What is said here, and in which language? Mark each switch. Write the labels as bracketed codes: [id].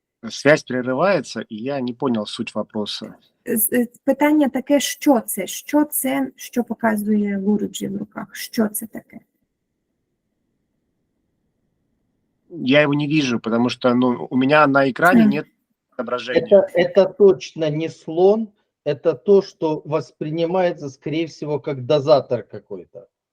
[ru] Связь прерывается, и я не понял суть вопроса. [uk] Питання таке, що це? Що це, що показує Гуруджі в руках? Що це таке? [ru] Я его не вижу, потому что у меня на экране нет отображения. Это точно не слон, это то, что воспринимается, скорее всего, как дозатор какой-то.